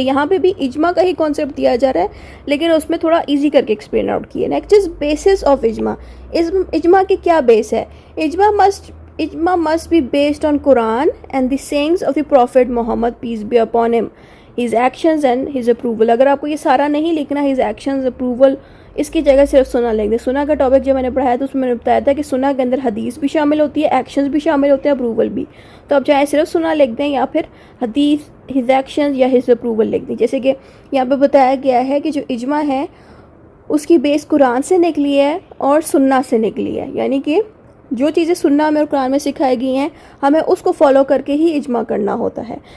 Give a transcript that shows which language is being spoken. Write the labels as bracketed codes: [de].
[ur] یہاں پہ بھی اجماع کا ہی کانسیپٹ دیا جا رہا ہے, لیکن اس میں تھوڑا ایزی کر کے ایکسپلین آؤٹ کیا. نیکسٹ از بیسس آف اجماع. اجماع کی کیا بیس ہے؟ [en] اجماع must be based on Quran and the sayings of the Prophet Muhammad peace be upon him, his actions and his approval. [ur] اگر آپ کو یہ سارا نہیں لکھنا [en] his actions approval, [ur] اس کی جگہ صرف سنہ لکھ دیں. سنہ کا ٹاپک جو میں نے پڑھایا تو اس میں میں نے بتایا تھا کہ سنہ کے اندر حدیث بھی شامل ہوتی ہے, ایکشنز بھی شامل ہوتے ہیں, اپروول بھی. تو آپ چاہے صرف سنہ لکھ دیں یا پھر حدیث [en] his actions [ur] یا [en] his approval [ur] لکھ دیں. جیسے کہ یہاں پہ بتایا گیا ہے کہ جو اجماع ہے اس کی بیس قرآن سے نکلی ہے اور سنہ سے نکلی ہے, یعنی کہ جو چیزیں سنہ میں اور قرآن میں سکھائی گئی ہیں ہمیں اس کو فالو کر کے ہی اجماع کرنا ہوتا ہے.